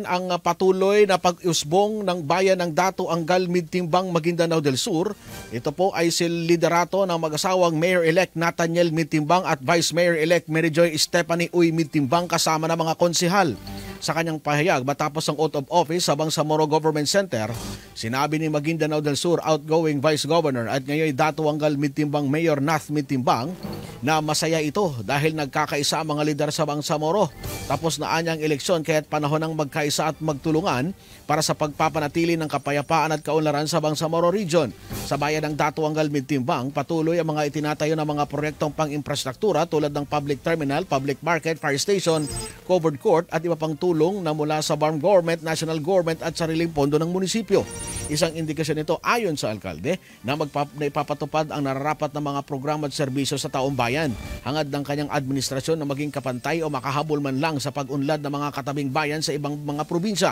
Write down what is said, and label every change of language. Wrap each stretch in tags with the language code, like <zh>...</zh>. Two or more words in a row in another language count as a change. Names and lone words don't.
<tl>ang patuloy na pag-usbong ng bayan ng Dato Anggal Midtimbang Maguindanao del Sur. Ito po ay liderato ng mag-asawang Mayor-elect Nathaniel Midtimbang at Vice Mayor-elect Mary Joy Stephanie Uy Midtimbang kasama ng mga konsehal. Sa kanyang pahayag matapos ang</tl> <en>oath of office</en> <tl>sa Bangsamoro Government Center, sinabi ni Maguindanao del Sur outgoing Vice Governor at ngayon Dato Anggal Midtimbang Mayor Nath Midtimbang na masaya ito dahil nagkakaisa ang mga lider sa Bangsamoro. Tapos na anyang eleksyon kaya't panahon ng magkaisa at magtulungan para sa pagpapanatili ng kapayapaan at kaunlaran sa Bangsamoro Region. Sa bayan ng Datuangal, Mintimbang, patuloy ang mga itinatayo ng mga proyektong pang-infrastruktura tulad ng</tl> <en>public terminal, public market, fire station, covered court</en> <tl>at iba pang tulong na mula sa</tl> <en>farm government, national government</en> <tl>at sariling pondo ng munisipyo. Isang indikasyon nito ayon sa alkalde na ipapatupad ang nararapat na mga programa at serbisyo sa taong bayan. Hangad ng kanyang administrasyon na maging kapantay o makahabol man lang sa pag-unlad ng mga katabing bayan sa ibang mga probinsya.</tl>